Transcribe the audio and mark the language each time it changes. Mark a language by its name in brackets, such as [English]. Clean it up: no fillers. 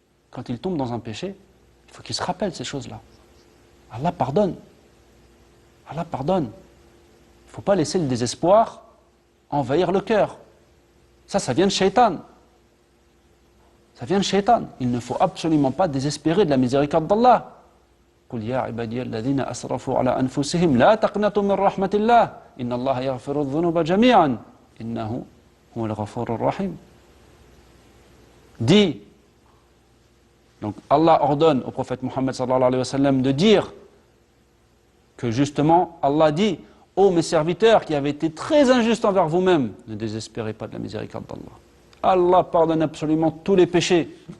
[French] Quand il tombe dans un péché, il faut qu'il se rappelle ces choses-là. Allah pardonne. Allah pardonne. Il ne faut pas laisser le désespoir envahir le cœur. Ça vient de Shaitan. Ça vient de Shaitan. Il ne faut absolument pas désespérer de la miséricorde d'Allah. [Arabic] قل يا عبادي الذين أسرفوا على أنفسهم لا تقنطوا من رحمة الله إن الله يغفر الذنوب جميعا إنه هو الغفور الرحيم. [French] Dis, donc Allah ordonne au prophète Mohammed [Arabic] sallallahu alayhi wa sallam [French] de dire que justement Allah dit ô mes serviteurs qui avez été très injustes envers vous-mêmes, ne désespérez pas de la miséricorde d'Allah. Allah pardonne absolument tous les péchés.